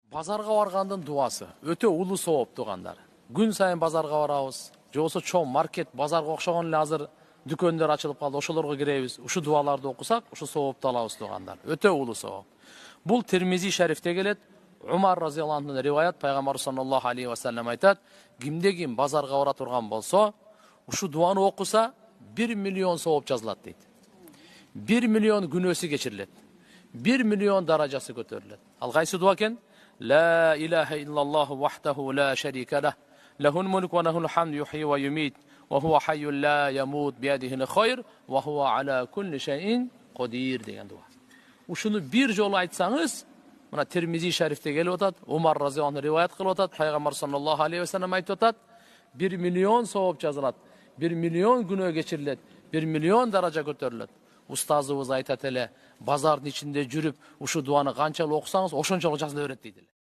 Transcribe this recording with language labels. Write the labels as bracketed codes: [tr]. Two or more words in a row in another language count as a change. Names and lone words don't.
[ky] Базарга баргандын дуасы өтө улуу сооп тугандар. Күн сайын базарга барабыз. Же болбосо чоң маркет, базарга окшогон эле азыр дүкөндөр ачылып калды. Ошолорго киребиз. Ушу дуаларды окусак, ушу соопту алабыз тугандар. Өтө улуу сооп. Бул Тирмизи шарифте келет. Умар разыяллаху анхунун риваят, пайгамбар [ar] صلى الله عليه و سلم [ky] айтат: кимде ким базарга бара турган болсо, ушу дуаны окуса 1 миллион сооп жазылат дейт. 1 миллион күнөөсү кечирилет. 1 миллион даражасы көтөрүлөт. Ал кайсы дуа экен? [ar] لا إله إلا الله وحده لا شريك له له الملك وله الحمد يحيي ويميت وهو حي لا يموت بيده الخير وهو على كل شيء قدير [ky] деген дуа. Ушуну бир жолу айтсаңыз, мына Тирмизи шарифте келип атат, Умар [ar] رضي الله عنه [ky] риваят кылып атат, пайгамбар [ar] صلى الله عليه و سلم [ky] айтып атат, 1 миллион сооп жазылат, 1 миллион күнөө кечирилет, 1 миллион даража көтөрүлөт. Устазыбыз айтат эле, базардын ичинде жүрүп, ушу дуаны канчалык окусаңыз, ошончолук жазыла берет дейт эле.